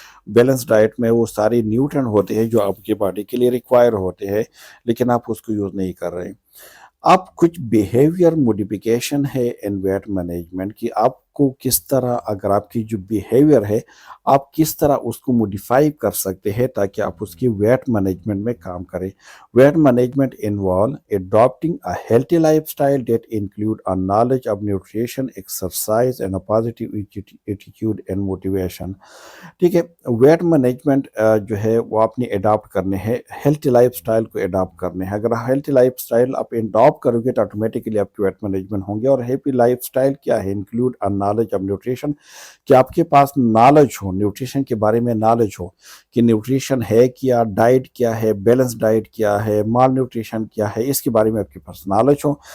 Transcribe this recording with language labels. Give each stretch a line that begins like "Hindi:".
Urdu: Balance diet میں وہ ساری نیوٹرن ہوتے ہیں جو آپ کی باڈی کے لیے ریکوائر ہوتے ہیں، لیکن آپ اس کو یوز نہیں کر رہے. اب کچھ بیہیویئر موڈیفیکیشن ہے ان ویٹ مینجمنٹ کی، آپ کو کس طرح، اگر آپ کی جو بیہیویئر ہے آپ کس طرح اس کو موڈیفائی کر سکتے ہیں تاکہ آپ اس کی ویٹ مینجمنٹ میں کام کریں.
English: Weight management involve adopting a healthy lifestyle that include a knowledge of nutrition, exercise, and a positive attitude and motivation.
Urdu: ٹھیک ہے، ویٹ مینجمنٹ جو ہے وہ آپ نے اڈاپٹ کرنے ہیں، ہیلتھی لائف سٹائل کو اڈاپٹ کرنے ہیں. اگر ہیلتھی لائف سٹائل آپ اڈاپٹ کرو گے تو آٹومیٹکلی آپ کی ویٹ مینجمنٹ ہوں گے. اور ہیپی لائف سٹائل کیا ہے؟
English: include a knowledge of nutrition,
Urdu: کہ آپ کے پاس نالج ہو، نیوٹریشن کے بارے میں نالج ہو کہ نیوٹریشن ہے کیا، ڈائٹ کیا ہے، بیلنس ڈائٹ کیا ہے، مال نیوٹریشن کیا ہے، اس کے بارے میں آپ کے پاس نالج ہو.